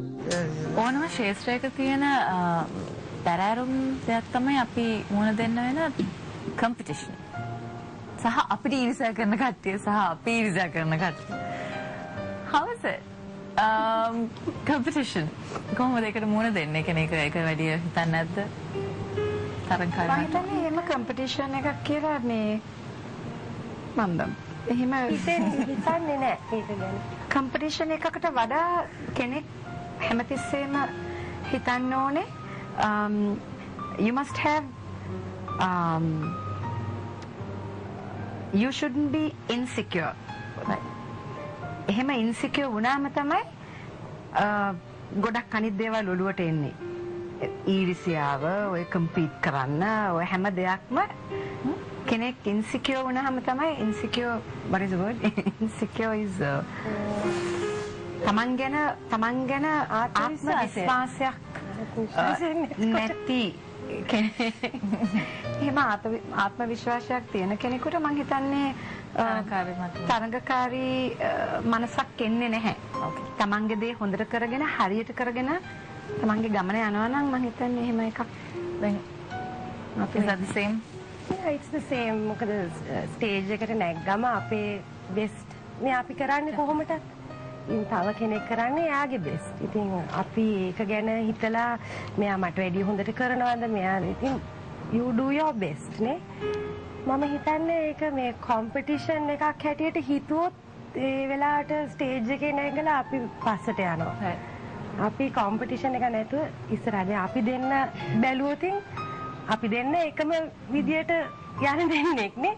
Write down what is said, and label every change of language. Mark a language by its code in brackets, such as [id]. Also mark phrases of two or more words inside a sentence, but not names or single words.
[si] ඕනම ශේෂ්ත්‍රයක තියෙන බැරෑරුම් දෙයක් තමයි අපි මුණ දෙන්න වෙන කම්පිටිෂන්. සහ අපිට ඊර්ෂ්‍යා කරන කට්ටිය සහ අපි ඊර්ෂ්‍යා කරන කට්ටිය. [en] How is it? Competition. [si] කොහොමද ඒකට මුණ දෙන්නේ? කෙනෙක් ඒක වැඩි හිතන්නේ නැද්ද? තරංකාරී. මම හිතන්නේ එහෙම කම්පිටිෂන් එකක් කියලා මේ මන්දම්. එහෙම හිතන්නේ නැහැ ඒක ගැන. කම්පිටිෂන් එකකට වඩා කෙනෙක් හැමතිස්සෙම හිතන්න ඕනේ [en] you must have you shouldn't be insecure. [si] එහෙම insecure වුණාම තමයි ගොඩක් අනිත් දේවල් ඔළුවට එන්නේ. ඊර්ෂ්‍යාව, ඔය කම්පීට් කරන්න, ඔය හැම දෙයක්ම කෙනෙක් insecure වුණාම තමයි [en] insecure what is the word? Insecure is [si] තමන් ගැන ආත්ම විශ්වාසයක් නැති එහෙම ආත්ම විශ්වාසයක් තියෙන කෙනෙකුට මම හිතන්නේ තරඟකාරී මනසක් එන්නේ නැහැ. තමන්ගේ දේ හොඳට කරගෙන හරියට කරගෙන තමන්ගේ ගමන යනවා නම් මම හිතන්නේ එහෙම එකක්. [en] දැන් is that the same? Yeah, it's the same. [si] මොකද ස්ටේජ් එකට නැග්ගම අපේ බෙස්ට් මේ අපි කරන්නේ කොහොමද? ඉතින් තව කෙනෙක් කරන්නේ එයාගේ බෙස්ට්. ඉතින් අපි ඒක ගැන හිතලා මෙයා මට වැඩිය හොඳට කරනවද? මෙයා ඉතින් [en] you do your best [si] නේ. මම හිතන්නේ ඒක මේ කොම්පිටිෂන් එකක් හැටියට හිතුවොත් ඒ වෙලාවට ස්ටේජ් එකේ නැගලා අපි පස්සට යනවා. අපි කොම්පිටිෂන් එක නැතුව ඉස්සරහට අපි දෙන්න බැලුවොත් අපි දෙන්න එකම විදියට යන දෙන්නෙක් නේ.